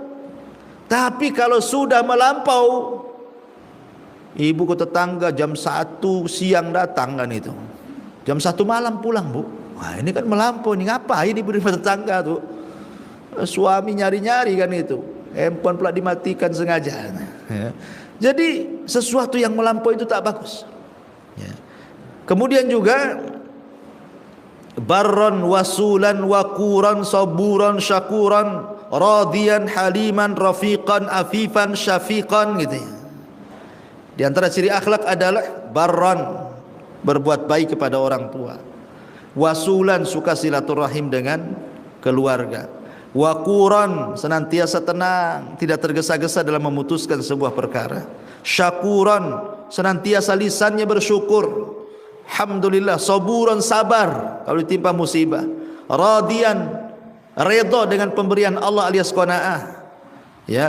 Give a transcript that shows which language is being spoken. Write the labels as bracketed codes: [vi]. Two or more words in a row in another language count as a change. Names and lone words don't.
[id] Tapi kalau sudah melampau, ibu ke tetangga jam 1 siang datang kan itu, jam 1 malam pulang bu, wah ini kan melampau, ini ngapain ibu di tetangga tuh, suami nyari-nyari kan itu, handphone pula dimatikan sengaja ya. Jadi sesuatu yang melampau itu tak bagus ya. Kemudian juga [ar] بَرًّا وَصُولًا وَقُورًا صَبُورًا شَكُورًا رَضِيًّا حَلِيمًا رَفِيقًا عَفِيفًا شَفِيقًا [id] gitu ya. Di antara ciri akhlak adalah barran, berbuat baik kepada orang tua, wasulan, suka silaturahim dengan keluarga, wakuran, senantiasa tenang, tidak tergesa-gesa dalam memutuskan sebuah perkara, syakuran, senantiasa lisannya bersyukur, alhamdulillah, saburan, sabar kalau ditimpa musibah, radiyan, redha dengan pemberian Allah alias qanaah ya.